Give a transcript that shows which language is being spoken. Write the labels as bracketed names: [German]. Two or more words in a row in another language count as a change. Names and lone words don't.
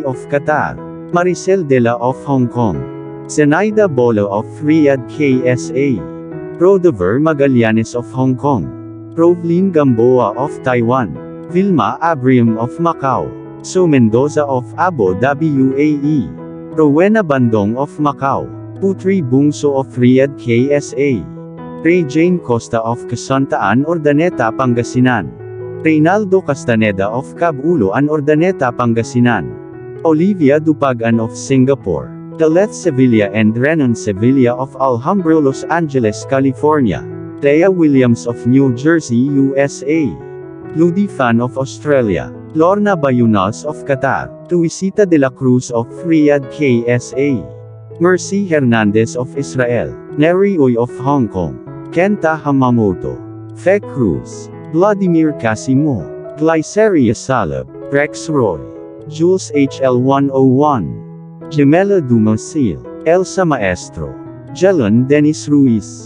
[English] of Qatar, Maricel Dela of Hong Kong, Zenaida Bolo of Riyadh, KSA, Rodover Magallanes of Hong Kong, Rovlin Gamboa of Taiwan, Vilma Abrium of Macau, Su Mendoza of Abu Dhabi, UAE, Rowena Bandong of Macau, Putri Bungso of Riyadh, KSA, Ray Jane Costa of Casantaan, Urdaneta, Pangasinan, Reynaldo Castaneda of Cabuloan, Urdaneta, Pangasinan, Olivia Dupagan of Singapore, Daleth Sevilla and Renan Sevilla of Alhambra, Los Angeles, California, Thea Williams of New Jersey, USA. Ludi Fan of Australia. Lorna Bayunas of Qatar. Luisita de la Cruz of Riyadh, KSA. Mercy Hernandez of Israel. Neri Uy of Hong Kong. Kenta Hamamoto. Fe Cruz. Vladimir Casimo. Glyceria Salab. Rex Roy. Jules HL101. Gemela Dumasil. Elsa Maestro. Jelon Dennis Ruiz.